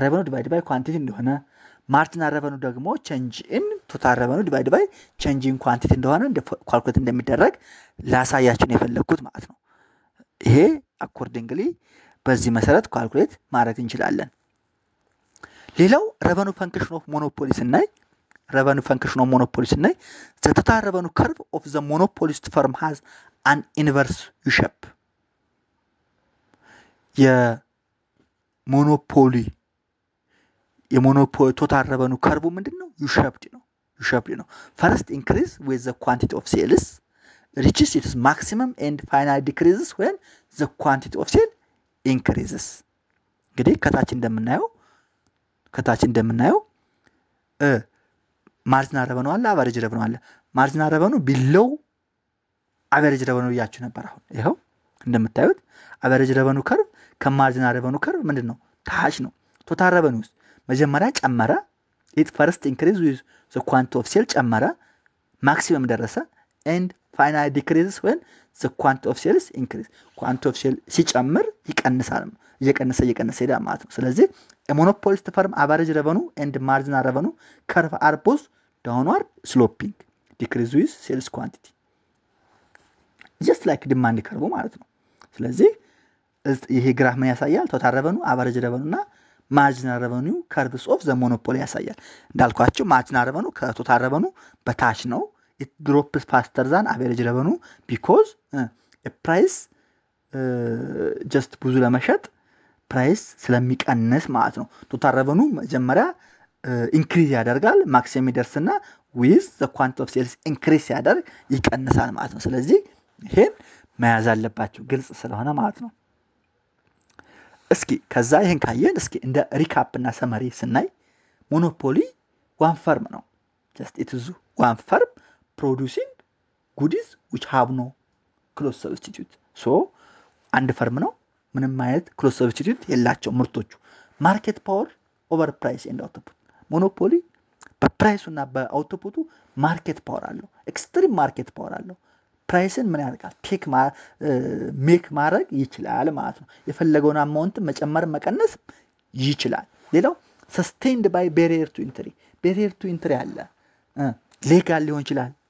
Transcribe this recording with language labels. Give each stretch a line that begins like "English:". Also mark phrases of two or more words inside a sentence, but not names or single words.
English: revenue divide by quantity
Amharic: እንደሆነ
English: marginal revenue
Amharic: ደግሞ
English: change in total revenue divide by change in quantity
Amharic: እንደሆነ ኳልኩሌት እንደሚደረግ ላሳያችሁ የፈለኩት ማለት ነው። ይሄ አኮርዲንግሊ በዚህ መሰረት ካልኩሌት ማድረግ እንችላለን። ሌላው
English: revenue function of monopoly
Amharic: ስናይ
English: the total revenue curve of the monopolist firm has an inverse U-shape
Amharic: የሞኖፖሊ ቶታል ረቨኑ ከርቡ ምንድነው? ዩ-ሼፕድ ነው።
English: first increase with the quantity of sales reaches its maximum and finally decreases when the quantity of sale increases።
Amharic: እንግዲህ ከታች እንደምናየው
English: marginal revenue
Amharic: አለ፣
English: average revenue
Amharic: አለ።
English: marginal revenue below average revenue
Amharic: ያያችሁ ነበር። አሁን ይሄው እንደምታዩት
English: average revenue curve marginal revenue curve
Amharic: ምንድነው? ታች ነው።
English: total revenue
Amharic: ውስጥ መጀመሪያ ጨመረ፣
English: it first increase with the quantity of sale
Amharic: ጨመረ፣ ማክሲመም ደረሰ
English: and finally decreases when the quantity of sales increase። quantity of sale
Amharic: ሲጨምር ይቀንሳል፣ እየቀነሰ ይሄዳል ማለት ነው። ስለዚህ
English: a monopolist firm average revenue and marginal revenue curve are both downward sloping decrease with sales quantity just like demand curve
Amharic: ማለት ነው። ስለዚህ ይሄ ግራፍ ምን ያሳያል?
English: total revenue average revenue
Amharic: እና
English: marginal revenue curves of the monopoly
Amharic: ያሳያል። እንዳልኳችሁ
English: marginal revenue total revenue
Amharic: በታች ነው።
English: it drops faster than average revenue because a price
Amharic: just ብዙ ለመሸጥ ፕራይስ ስለሚቀንስ ማለት ነው።
English: total revenue
Amharic: መጀመሪያ ኢንክሪዝ ያደርጋል፣ ማክሲመም ይደርስና
English: with the quantity of sales increase
Amharic: ያደርግ ይቀንሳል ማለት ነው። ስለዚህ ይሄን መያዝ አለባችሁ ግልጽ ስለሆነ ማለት ነው። እስኪ ከዛ ይሄን ካየን እስኪ እንደ ሪካፕ እና ሰመሪ ስናይ ሞኖፖሊ
English: one firm
Amharic: ነው።
English: just it is one firm producing goodies which have no close substitute።
Amharic: so አንድ ፈርም ነው፣ ምንም አይነት
English: close substitute
Amharic: የላቸው ምርቶቹ።
English: market power over price and output
Amharic: ሞኖፖሊ በፕራይሱና በአውትፑቱ
English: market power
Amharic: አለው፣
English: extreme market power
Amharic: አለው። ፕራይስን ምን ያደርጋል? ሜክ ማድረግ ይችላል ማለት ነው። የፈለገውን አማውንት መጨመር መቀነስ ይችላል። ሌላው
English: sustained by barrier to entry
Amharic: አለ። ሌጋል ሊሆን ይችላል፣